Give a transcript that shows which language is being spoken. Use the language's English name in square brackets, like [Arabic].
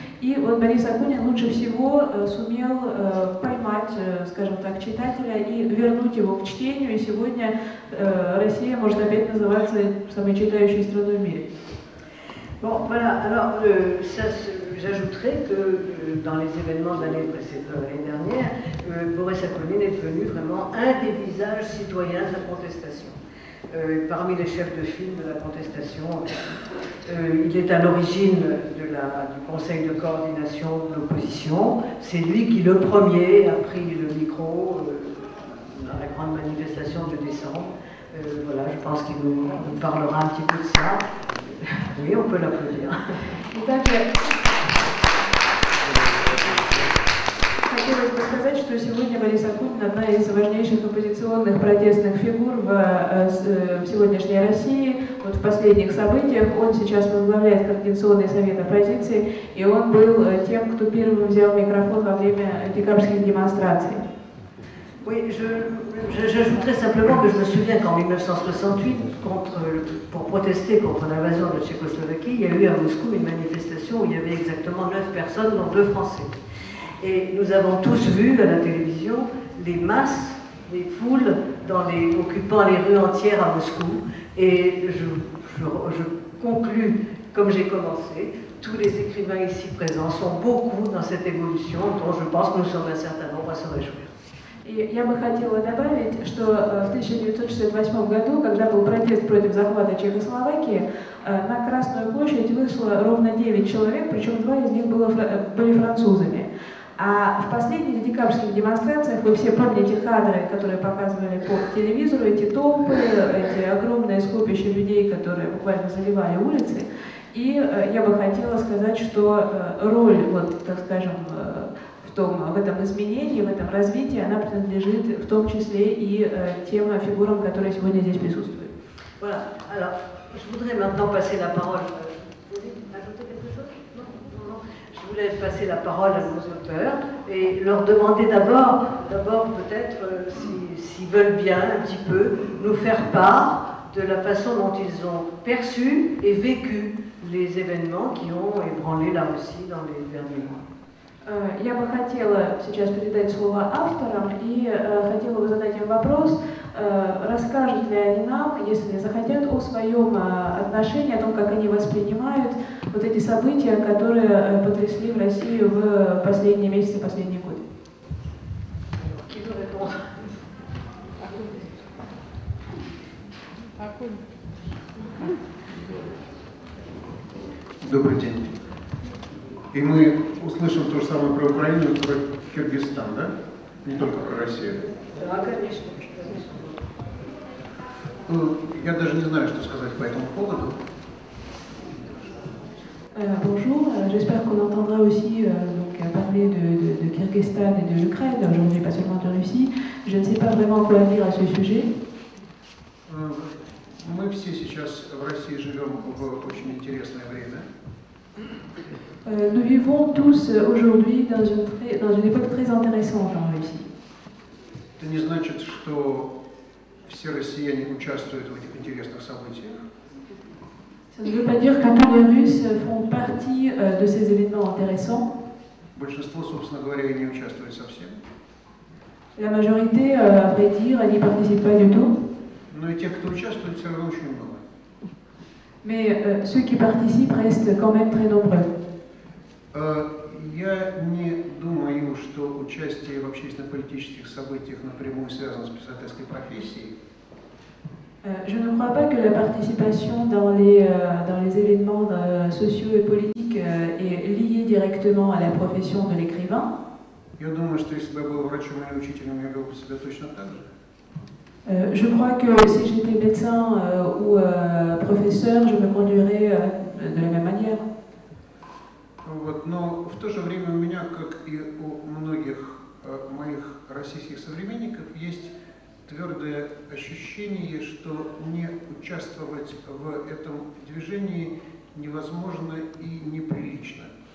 [Russian] И вот Борис Акунин лучше всего сумел поймать, скажем так, читателя и вернуть его к чтению. И сегодня Россия может опять называться самой читающей страной в мире. [French] Bon, voilà, alors j'ajouterais que dans les événements de l'année dernière, Boris Akonin est devenu vraiment un des visages citoyens de la contestation. Parmi les chefs de file de la contestation, il est à l'origine du Conseil de coordination de l'opposition. C'est lui qui, le premier, a pris le micro dans la grande manifestation de décembre. Voilà, je pense qu'il nous parlera un petit peu de ça. Oui, on peut l'applaudir. [Russian] Хотелось бы сказать, что сегодня Борис Акунин одна из важнейших оппозиционных протестных фигур в сегодняшней России. Вот в последних событиях он сейчас возглавляет Координационный совет оппозиции, и он был тем, кто первым взял микрофон во время декабрьских демонстраций. [French] Oui, j'ajouterais simplement que je me souviens qu'en 1968, pour protester contre l'invasion de la Tchécoslovaquie, il y a eu à Moscou une manifestation où il y avait exactement 9 personnes, dont 2 Français. Et nous avons tous vu à la télévision les masses, les foules occupant les rues entières à Moscou. Et je conclus, comme j'ai commencé, tous les écrivains ici présents sont beaucoup dans cette évolution dont je pense que nous sommes un certain nombre à se réjouir. [Russian] И я бы хотела добавить, что в 1968 году, когда был протест против захвата Чехословакии, на Красную площадь вышло ровно 9 человек, причем 2 из них были французами. А в последних декабрьских демонстрациях, вы все помните кадры, которые показывали по телевизору, эти толпы, эти огромные скопища людей, которые буквально заливали улицы. И я бы хотела сказать, что роль, вот, так скажем, в этом изменении, в этом развитии, она принадлежит в том числе и тем фигурам, которые сегодня здесь присутствуют. [French] Voilà. Alors, je voudrais maintenant passer la parole. Vous voulez ajouter quelque chose? Non. Je voulais passer la parole à nos auteurs et leur demander d'abord peut-être s'ils veulent bien un petit peu nous faire part de la façon dont ils ont perçu et vécu les événements qui ont ébranlé la Russie dans les derniers mois. [Russian] Я бы хотела сейчас передать слово авторам и хотела бы задать им вопрос, расскажут ли они нам, если захотят, о своем отношении, о том, как они воспринимают вот эти события, которые потрясли в Россию в последние месяцы, последние годы. Добрый день. И мы услышим то же самое про Украину и про Киргизстан, да? Не только про Россию. Да, конечно. Ну, я даже не знаю, что сказать по этому поводу. [French] Bonjour, j'espère qu'on entendra aussi parler de Kyrgyzstan et de l'Ukraine, aujourd'hui pas seulement de Russie. Je ne sais pas vraiment quoi dire à ce sujet. [Russian] Мы все сейчас в России живем в очень интересное время. [French] Nous vivons tous aujourd'hui dans une époque très intéressante en Russie. [Russian] Это не значит, что все россияне участвуют в этих интересных событиях. [French] Ça ne veut pas dire que tous les Russes font partie de ces événements intéressants. [Russian] Большинство, собственно говоря, и не участвует совсем. [French] La majorité, à vrai dire, n'y participe pas du tout. [Russian] Но и тех, кто участвует, все равно очень много. [French] Mais ceux qui participent restent quand même très nombreux. [Russian] Я не думаю, что участие в общественно-политических событиях напрямую связано с писательской профессией. [French] Je ne crois pas que la participation dans les événements sociaux et politiques est liée directement à la profession de l'écrivain. [Russian] Я думаю, что если бы я был врачом или учителем, я вел бы себя точно так же. [French] Je crois que si j'étais médecin ou professeur, je me conduirais de la même manière. [Russian] Вот. Но в то же время у меня, как и у многих моих российских современников, есть твердое ощущение, что не участвовать в этом движении невозможно и неприлично.